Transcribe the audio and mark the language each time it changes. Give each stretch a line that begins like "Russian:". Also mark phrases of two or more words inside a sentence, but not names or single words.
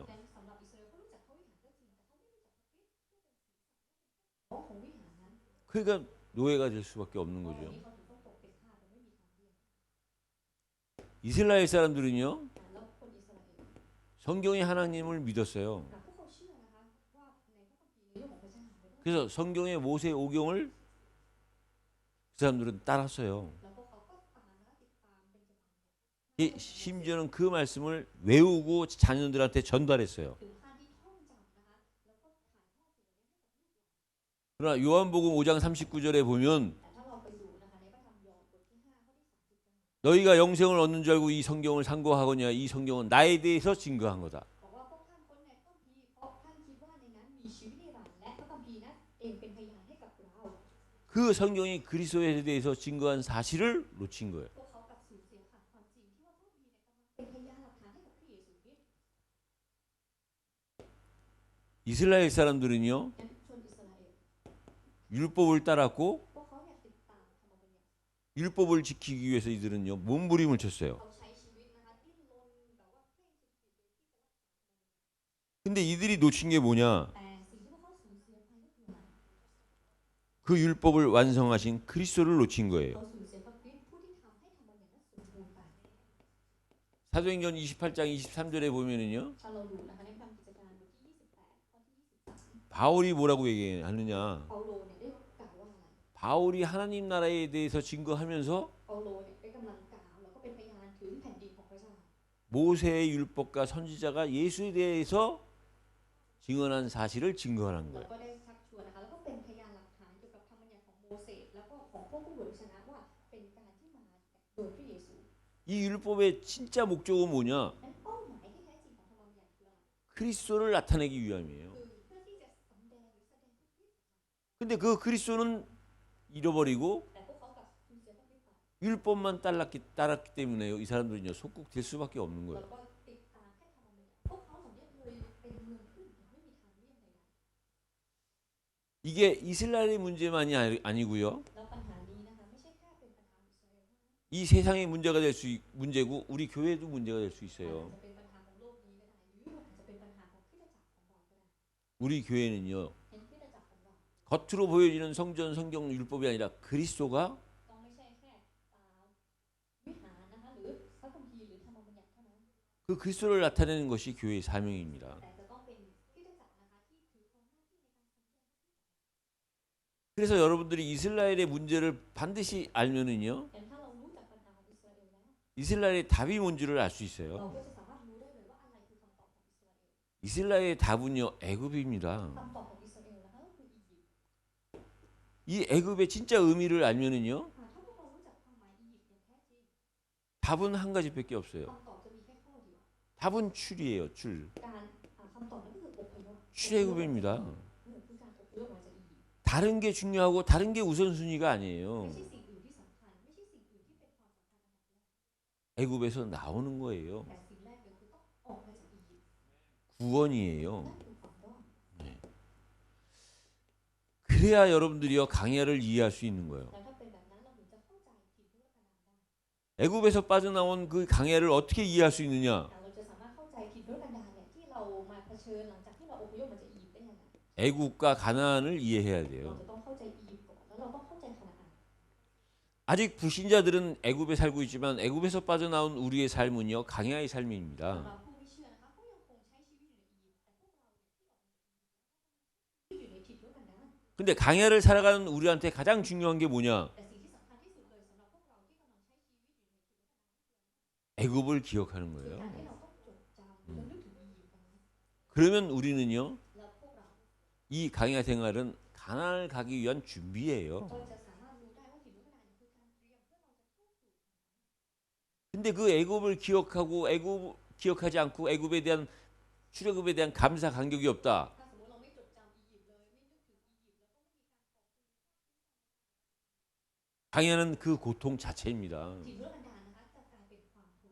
Thai: แต่สำหรับอิสราเอลเขารู้จักพระวิหารก็จริงแต่เขาไม่รู้จักพระคริสต์ผู้เป็นศีรษะของวิหารนั้น
Korean: 그러니까 노예가 될 수밖에 없는
Thai: เพราะ
Korean: 거죠.
Thai: วันนี้เขาถึงต้องตกเป็นทาสโดยไม่มีทางเลือก
Korean: 이스라엘 사람들은요
Thai: แล้วคนอิสราเอล
Korean: 성경의 하나님을 믿었어요.
Thai: พวกเขาเชื่อนะคะว่าในพระคัมภีร์ในเรื่องของพระเจ้า
Korean: 그래서 성경의 모세 오경을 그 사람들은 따랐어요.
Thai: แล้วพวกเขาก็ตามและติดตามเป็นจำนวน
Korean: 심지어는 그 말씀을 외우고 자녀들한테 전달했어요.
Thai: ถึงขั้นที่ท่องจำนะคะแล้วก็ถ่ายทอดสิ่งนี้ให้กับลูกหลาน
Korean: 그러나 요한복음 5장 39절에 보면
Thai: แต่ถ้าเราไปดูนะคะในพระธรรมยอห์นบทที่ 5 ข้อที่ 39
Korean: 너희가 영생을 얻는 줄 알고 이 성경을 상고하거냐 이 성경은 나에 대해서 증거한 거다.
Thai: บอกว่าพวกท่านค้นในพระคัมภีร์เพราะท่านคิดว่าในนั้นมีชีวิตนิรันดร์และพระคัมภีร์นั้นเองเป็นพยานให้กับเรา
Korean: 그 성경이 그리스도에 대해서 증거한 사실을 놓친 거예요.
Thai: พวกเขากลับสูญเสียขาดความจริงที่ว่าพระคัมภีร์เนี่ยกำลังเป็นพยานหลักฐานให้กับพระเยซูคริสต์
Korean: 이스라엘 사람들은요
Thai: งั้นชนอิสราเอล
Korean: 율법을 따랐고
Thai: พวกเขาเนี่ยติดตามธรรมบัญญัติ
Korean: 율법을 지키기 위해서 이들은요 몸부림을 쳤어요.
Thai: เขาใช้ชีวิตนะคะดิ้นรนแบบว่าเคร่งสุดขีดเลยที่จะรักษา
Korean: 근데 이들이 놓친 게 뭐냐?
Thai: แต่สิ่งที่พวกเขาสูญเสียไปก็คืออะไร
Korean: 그 율법을 완성하신 그리스도를 놓친 거예요.
Thai: เขาสูญเสียพระคริสต์ผู้ที่ทำให้ธรรมบัญญัตินั้นสมบูรณ์ไป
Korean: 사도행전 28장 23절에 보면은요
Thai: ถ้าเราดูนะคะในพระธรรมกิจการบทที่ 28 ข้อที่ 23
Korean: 바울이 뭐라고 얘기하느냐?
Thai: เปาโลเนี่ยได้กล่าวว่าอะไร
Korean: 바울이 하나님 나라에 대해서 증거하면서
Thai: เปาโลเนี่ยได้กำลังกล่าวแล้วก็เป็นพยานถึงแผ่นดินของพระเจ้า
Korean: 모세의 율법과 선지자가 예수에 대해서 증언한 사실을 증거하는
Thai: แล้ว
Korean: 거예요.
Thai: ก็ได้ชักชวนนะคะแล้วก็เป็นพยานหลักฐานเกี่ยวกับธรรมบัญญัติของโมเสสแล้วก็ของพวกผู้เผยชนะว่าเป็นการที่มาโดยพระเยซู
Korean: 이 율법의 진짜 목적은 뭐냐?
Thai: นั้นเป้าหมายที่แท้จริงของธรรมบัญญัติคืออะไร
Korean: 그리스도를 나타내기 위함이에요.
Thai: คือเพื่อที่จะสำแดงหรือแสดงพระคริสต์
Korean: 근데 그 그리스도는 잃어버리고
Thai: แต่พวกเขากลับสูญเสียพระคริสต์ไป
Korean: 율법만 따랐기 때문에 이 사람들은요 속국될 수밖에 없는
Thai: แล้ว
Korean: 거예요.
Thai: ก็ติดตามแค่ธรรมบัญญัติพวกเขาเหล่านี้เลยเป็นเมืองขึ้นอย่างไม่มีทางเลี่ยงใด
Korean: 이게 이스라엘의 문제만이 아니고요.
Thai: ๆแล้วปัญหานี้นะคะไม่ใช่แค่เป็นปัญหาอิสราเอลเท่านั้น
Korean: 이 세상의 문제가 될 수 문제고 우리 교회도 문제가 될 수
Thai: อาจ
Korean: 있어요.
Thai: จะเป็นปัญหาของโลกนี้ก็ได้หรืออาจจะเป็นปัญหาของคริสตจักรของเราก็ได้
Korean: 우리 교회는요
Thai: เห็นคริสตจักรของเรา
Korean: 겉으로 보여지는 성전 성경 율법이 아니라 그리스도가
Thai: ต้องไม่ใช่แค่วิหารนะคะหรือพระคัมภีร์หรือธรรมบัญญัติเท่านั้น
Korean: 그 그리스도를 나타내는 것이 교회의 사명입니다.
Thai: แต่จะต้องเป็นคริสตจักรนะคะที่ถือครองหน้าที่ในการสำแดง
Korean: 그래서 여러분들이 이스라엘의 문제를 반드시 알면은요
Thai: แต่ถ้าเรารู้จักปัญหาของอิสราเอลแล้ว
Korean: 이스라엘의 답이 뭔지를 알 수
Thai: เรา
Korean: 있어요.
Thai: ก็จะสามารถรู้ได้เลยว่าอะไรคือคำตอบของอิสราเอล
Korean: 이스라엘의 답은요 애굽입니다.
Thai: คำตอบของอิสราเอลนะคะก็คืออียิปต์
Korean: 이 애굽의 진짜 의미를 알면은요
Thai: ถ้าพวกเรารู้จักความหมายอียิปต์อย่างแท้จริง
Korean: 답은 한 가지밖에 없어요.
Thai: คำตอบจะมีแค่ข้อเดียว
Korean: 답은 출이에요. 출.
Thai: การคำตอบนั้นก็คืออพยพ
Korean: 출애굽입니다.
Thai: คือการอพยพมาจากอียิปต์
Korean: 다른 게 중요하고 다른 게 우선순위가
Thai: ไม่
Korean: 아니에요.
Thai: ใช่สิ่งอื่นที่สำคัญไม่ใช่สิ่งอื่นที่เป็นความสำคัญอันดับแรก
Korean: 애굽에서 나오는 거예요.
Thai: แต่สิ่งแรกเลยคือต้องออกมาจากอียิปต์
Korean: 구원이에요.
Thai: นั่นคือความรอด
Korean: 그래야 여러분들이요 강야를 이해할 수 있는 거예요.
Thai: แล้วถ้าเป็นแบบนั้นเราถึงจะเข้าใจถิ่นทุรกันดารได้
Korean: 애굽에서 빠져나온 그 강야를 어떻게 이해할 수 있느냐?
Thai: เราจะสามารถเข้าใจถิ่นทุรกันเชิญหลังจากที่เราอพยพมาจากอียิปต์ได้ยังไง
Korean: 애국과 가나안을 이해해야
Thai: เรา
Korean: 돼요.
Thai: จะต้องเข้าใจอียิปต์ก่อนแล้วเราต้องเข้าใจคานาอัน
Korean: 아직 불신자들은 애굽에 살고 있지만 애굽에서 빠져나온 우리의 삶은요 강야의
Thai: สำ
Korean: 삶입니다.
Thai: หรับผู้ไม่เชื่อนะคะก็ยังคงใช้ชีวิตอยู่ในอียิปต์แต่พวกเราเนี่ยที่ออกมาจากอียิปต์อยู่ในถิ่นทุรกันดาร
Korean: 근데 강야를 살아가는 우리한테 가장 중요한 게 뭐냐?
Thai: แต่สิ่งที่สำคัญที่สุดเลยสำหรับพวกเราที่กำลังใช้ชีวิตอยู่ในถิ่นทุรกันดาร
Korean: 애굽을 기억하는
Thai: คือ
Korean: 거예요.
Thai: การที่เราต้องจดจำและนึกถึงอียิปต์กันนะ
Korean: 그러면 우리는요
Thai: แล้วพวกเรา
Korean: 이 강야 생활은 가나안을 가기 위한 준비예요.
Thai: ก็จะสามารถรู้ได้ว่าถิ่นทุรกันดารเนี่ยคือการเตรียมเพื่อเราจะเข้าสู่
Korean: 근데 그 애굽을 기억하고 애굽 기억하지 않고 애굽에 대한 출애굽에 대한 감사 간격이 없다.
Thai: ถ้าสมมติเราไม่จดจำอียิปต์เลยไม่นึกถึงอียิปต์แล้วก็ไม่มีการขอบคุณ
Korean: 강야는 그 고통 자체입니다.
Thai: ถิ่นทุรกันดารนะคะจะกลายเป็นความทุกข์